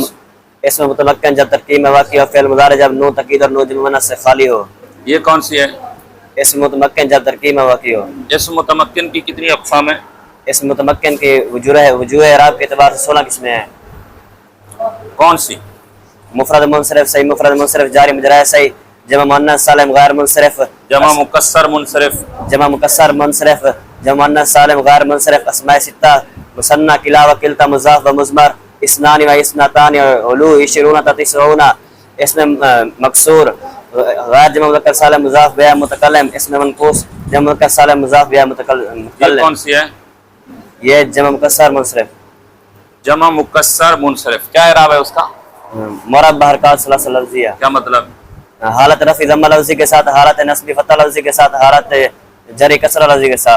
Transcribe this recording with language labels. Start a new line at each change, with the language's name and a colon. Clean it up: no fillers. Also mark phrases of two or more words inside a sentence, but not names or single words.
Urdu: اسم متمکن جب ترکیب میں واقع ہو، فعل مضارع جب نون تاکید اور نون جمع مؤنث سے خالی ہو۔ یہ کون سی ہے؟ اسم متمکن جب ترکیب میں واقع ہو۔ اسم متمکن کی کتنی اقسام ہیں؟ اسم متمکن کی وجوہ اعراب کے اعتبار سے 16 قسمیں ہیں۔ کون سی؟ مفرد منصرف، صحیح مفرد منصرف، جاری مجرور صحیح، جمع مؤنث سالم غیر منصرف، جمع مکسر منصرف، جمع مکسر منصرف، جمع مؤنث سالم غیر منصرف، اسماء ستہ، مثنى کلا و کلتا، مضاف و مضمر، اثنان و اثنتان، علو، عشرون تا تسعون، اسم مکسور، غیر جمع مذکر سالم مضاف بیا متکلم، اسم منقوص، جمع مذکر سالم مضاف بیا یہ متکلم۔ کون سی ہے؟ یہ جمع مکسر منصرف۔ جمع مکسر منصرف، کیا اعراب ہے اس کا؟ مربع حرکات ثلاثہ لفظیہ، کیا مطلب؟ حالت رفع ضمہ لفظی کے ساتھ، حالت نصب فتح لفظی کے ساتھ، حالت جری کسرہ لفظی کے ساتھ۔